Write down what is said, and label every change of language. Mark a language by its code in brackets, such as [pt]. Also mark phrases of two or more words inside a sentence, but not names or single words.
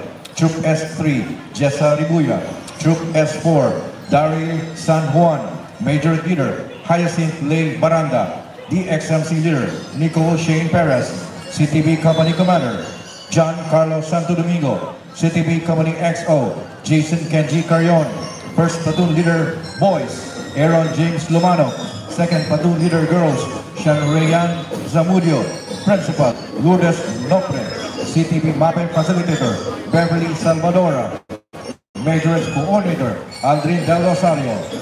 [en] Troop S3, Jessa Ribuya. Troop S4, Daryl San Juan. Major Leader, Hyacinth Lay Baranda. DXMC Leader, Nico Shane Perez. CTB Company Commander, John Carlos Santo Domingo. CTB Company XO, Jason Kenji Carion. First Platoon Leader Boys, Aaron James Lumano. Second Platoon Leader Girls, Shanrayan Zamudio. Principal, Lourdes Nopre. CTB MAPE Facilitator, Beverly Salvadora. Majors Coordinator, Aldrin Del Rosario.